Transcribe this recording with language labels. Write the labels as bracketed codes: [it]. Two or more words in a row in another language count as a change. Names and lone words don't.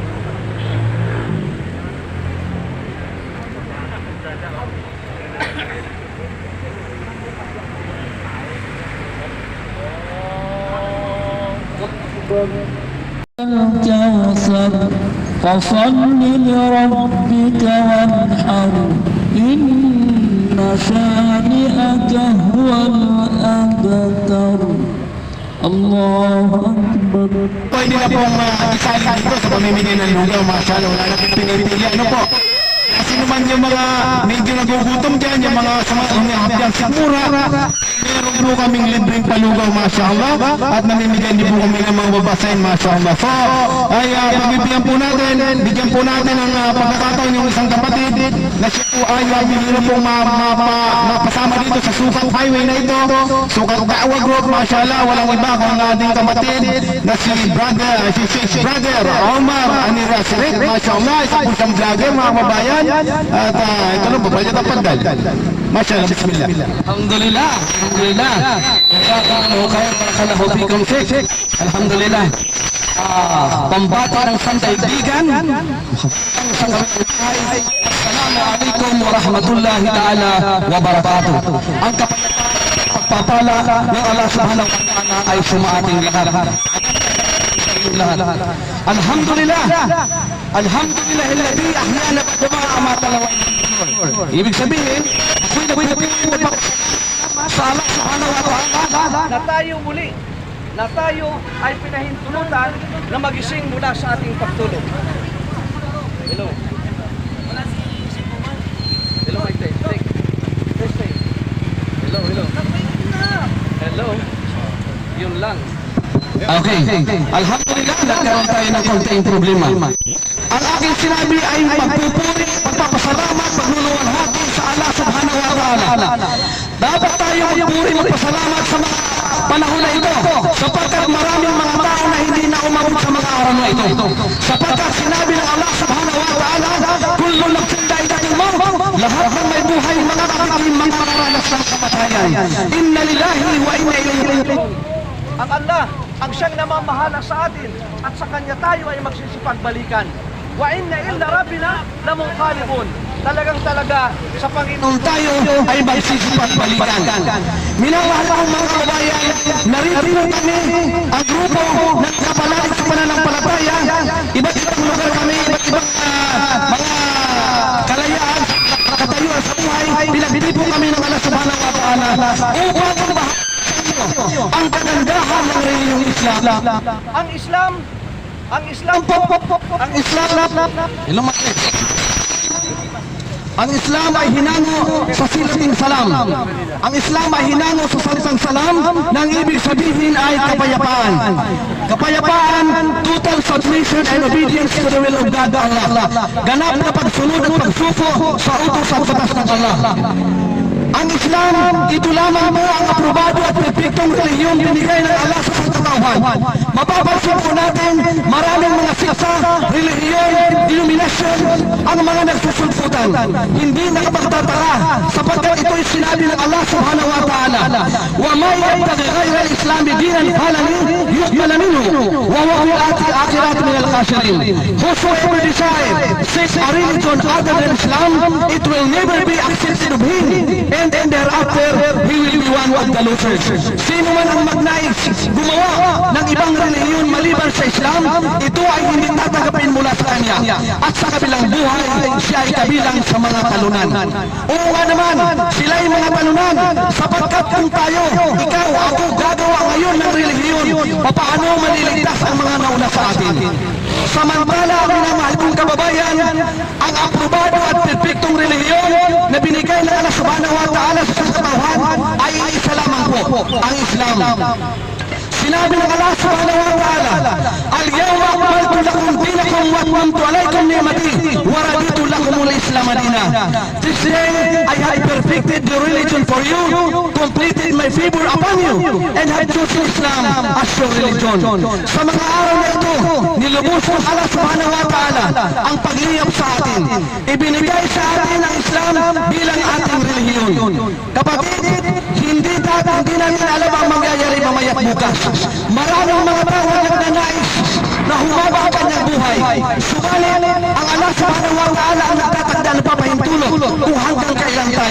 [ar] الكوثر فصل لربك وانحر إن شانئك هو الأبتر. الله أكبر. [tl] Pwede na pong isali dito sa pamimigay ng lugaw, masyalo. Wala na pong pinipili. Ano po? Sino man yung mga medyo nagugutom dyan, yung mga sumasangyahat dyan sa mura, meron po kaming libreng palugaw, masyaallah, at namimigay din po kami ng mga babasahin, masyaallah. So, ay pagbibigyan po natin, bigyan po natin ang pagkakataon yung isang kapatid na siya po ay bigyan na pong mapasama dito sa Sukat Highway na ito. Sukat Da'wa Group, masyaallah, walang iba kung ang ating kapatid na si brother Omar Anirasirik, masyaallah, isa po siyang vlogger, mga kabayan. At ito na po, pwede na pandal. Masyaallah, bismillah. [ar] الحمد لله، الحمد لله. بارك الله فيكم، شيخ. الحمد لله. [tl] Pambata ng sandaigdigan. [ar] السلام عليكم ورحمة الله تعالى وبركاته. [tl] Ang pagpapala ng [ar] الله سبحانه وتعالى [tl] ay sumaating lahat. [ar] الحمد لله. الحمد لله الذي أحيانا بعد ما أماتنا وإليه. [tl] Ibig sabihin, sa [ar] الله سبحانه وتعالى [tl] na tayo muli, na tayo ay pinahintulutan na magising mula sa ating pagtulog. [en] Hello. Hello, Mike. Take. Hello. Hello. [tl] Yun lang. Okay. Alhamdulillah, nagkaroon tayo ng konting problema. Ang aking sinabi ay magpupuri, magpapasalamat, pagluluwalhati sa [ar] الله سبحانه وتعالى. [tl] Dapat tayo magpuri, magpasalamat sa mga panahon na ito, sapagkat maraming mga tao na hindi na umabot sa mga araw na ito. Sapagkat sinabi ng [ar] الله سبحانه وتعالى, كل نفس ذائقة الموت, [tl] lahat ng may buhay mga kakikim makakaranas ng kamatayan. [ar] إنا لله وإنا إليه راجعون. [tl] Ang Allah, ang siyang namamahala sa atin at sa Kanya tayo ay magsisipagbalikan. [ar] وإنا إلى ربنا لمنقلبون. [tl] Talagang-talaga sa Panginoon tayo ay magsisipagbalikan. Minamahal akong mga kabayan, narito kami ang grupo ng kapalalig sa pananampalataya. Iba't ibang lugar kami, iba't ibang mga kalayaan, katayuan sa buhay. Pinagbili po kami ng [ar] الله سبحانه وتعالى [tl] upang ang kagandahan ng reliyong Islam. Ang Islam ang Islam ay hinango sa silating salam. Ang Islam ay hinango sa salitang salam nang ibig sabihin ay kapayapaan. Kapayapaan, [en] total submission and obedience to the will of God, Allah. [tl] Ganap na pagsunod at pagsuko sa utos at batas ng Allah. Ang Islam, ito lamang mo ang aprobado at perfectong relihiyon binigay ng Allah sa sangkatauhan. Mapapansin po natin, maraming mga siksa, relihiyon, denominasyon, ang mga nagsusulputan. Hindi nakapagtataka, sapagkat ito'y sinabi ng [ar] الله سبحانه وتعالى. ومن يبتغ غير الإسلام دينا فلن يقبل منه وهو في الآخرة من الخاسرين. [en] Whosoever seeks a religion other than Islam, it will never be accepted of him. And thereafter, he will be one of the losers. [tl] Sino man ang magnais gumawa ng ibang relihiyon maliban sa Islam, ito ay hindi tatanggapin mula sa kanya. At sa kabilang buhay, siya ay kabilang sa mga talunan. Oo nga naman, sila ay mga talunan, sapagkat kung tayo, ikaw, ako, gagawa ngayon ng relihiyon, paano maliligtas ang mga nauna sa atin? Samantala, minamahal kong kababayan, ang aprobado at perfectong relihiyon na binigay ng [ar] الله سبحانه وتعالى [tl] sa sangkatauhan ay isa lamang po, ang Islam. Sinabi ng [ar] الله سبحانه وتعالى, اليوم أكملت لكم دينكم وأتممت عليكم نعمتي ورضيت لكم الإسلام دينا. [en] This day I have perfected the religion for you, completed my favor upon you, and have chosen Islam as your religion. [tl] Sa mga araw na ito, nilubos ng [ar] الله سبحانه وتعالى [tl] ang pagliyap sa atin. Ibinigay sa atin ang Islam bilang ating relihiyon. Kapatid, hindi natin alam ang mangyayari mamaya bukas. Maraming mga tao ang nagnanais na humaba ang kanyang buhay. Subalit, ang [ar] الله سبحانه وتعالى [tl] ang nagtatagda ng papahintulot kung hanggang kailan tayo.